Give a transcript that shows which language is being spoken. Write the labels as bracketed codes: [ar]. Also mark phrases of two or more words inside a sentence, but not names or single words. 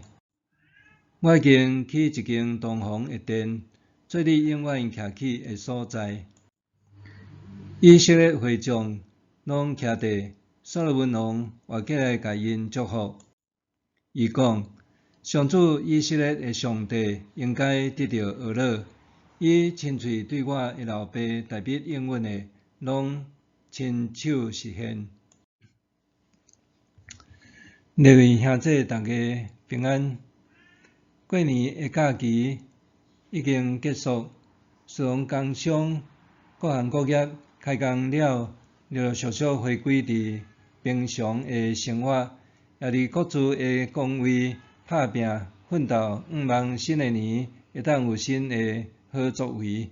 [nan] 我已经起一间东方的殿，做你永远徛起的所在。以色列会众拢徛伫所罗门王活起来，甲因祝福。伊讲：上主以色列的上帝应该得到贺乐。伊亲嘴对我的老爸大卫应允的，拢亲手实现。各位兄弟大家平安。过年的假期已经结束，虽然工商各行各业开工了，陆陆续续回归伫平常的生活，也伫各自的岗位打拼奋斗，望新的年会当有新的好作为。